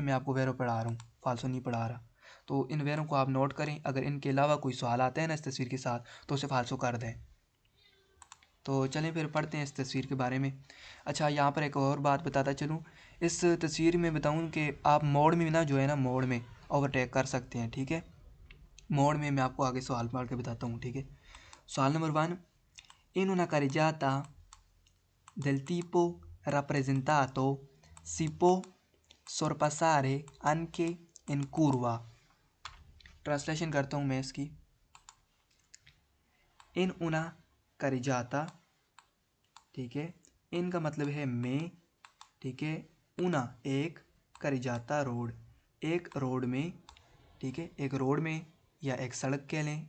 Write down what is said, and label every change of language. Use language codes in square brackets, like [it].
[hi] मैं आपको वैरो पढ़ा रहा हूँ, फालसो नहीं पढ़ा रहा। तो इन वैरों को आप नोट करें, अगर इनके अलावा कोई सवाल आता है ना इस तस्वीर के साथ तो उसे फालसो कर दें। तो चलें फिर पढ़ते हैं इस तस्वीर के बारे में। अच्छा, यहाँ पर एक और बात बताता चलूँ, इस तस्वीर में बताऊँ कि आप मोड़ में ना जो है ना, मोड़ में ओवरटेक कर सकते हैं, ठीक है। मोड़ में मैं आपको आगे सवाल पढ़ के बताता हूँ, ठीक है। सवाल number 1, [it] in una carreggiata del tipo rappresentato si può sorpassare anche in curva। [hi] Translation करता हूँ मैं इसकी। इन [it] una carreggiata, [hi] ठीक है, इन का मतलब है में, ठीक है, una एक, carreggiata रोड, एक रोड में, ठीक है, एक रोड में, या एक सड़क कह लें।